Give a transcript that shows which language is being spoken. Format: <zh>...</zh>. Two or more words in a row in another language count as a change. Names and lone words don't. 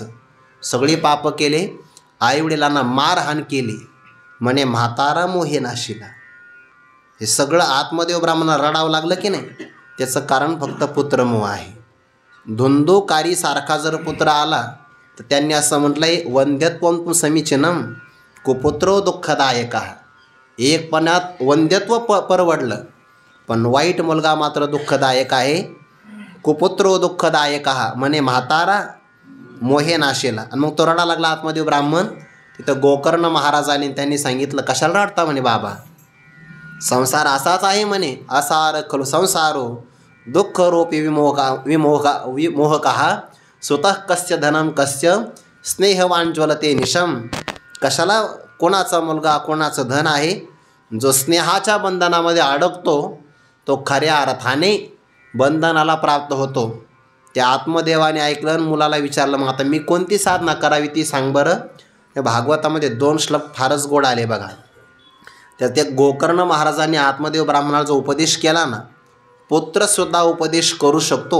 <mr>सगळी पापं केले. आईवडिलांना मारहाण केली, म्हणे म्हातारा मोहे नाशिला. हे सगळं आत्मदेव ब्राह्मणाला रडावं लागलं की नाही, त्याचं कारण फक्त पुत्रमोह आहे. धुंदुकारीसारखा जर पुत्र आला तर त्यांनी असं म्हटलं आहे,</mr> <sa>वंध्यत्वं समीचीनम कुपुत्रो दुःखदायक.</sa> <mr>एकपणात वंध्यत्व परवडलं, पण वाईट मुलगा मात्र दुःखदायक आहे.</mr> <sa>कुपुत्रो दुःखदायक</sa> <mr>म्हणे म्हातारा मोहे नाशेला. आणि मग तो रडा लागला आत्मदेव ब्राह्मण. तिथं गोकर्ण महाराजांनी त्यांनी सांगितलं, कशाला रडता म्हणे बाबा, संसार असाच आहे म्हणे.</mr> <sa>असार खलु संसारो दुःखरूपी विमोहकः स्वतः कस्य धनम कस्य स्नेहवान ज्वलते निशम.</sa> <mr>कशाला कोणाचा मुलगा कोणाचं धन आहे, जो स्नेहाच्या बंधनामध्ये अडकतो तो खऱ्या अर्थाने बंधनाला प्राप्त होतो. त्या आत्मदेवाने ऐकलं, मुलाला विचारलं, मग आता मी कोणती साधना करावी ती सांग बरं. या भागवतामध्ये 2 श्लोक फारच गोड आले बघा. तर त्या गोकर्ण महाराजांनी आत्मदेव ब्राह्मणाला जो उपदेश केला ना, पुत्रसुद्धा उपदेश करू शकतो.</mr>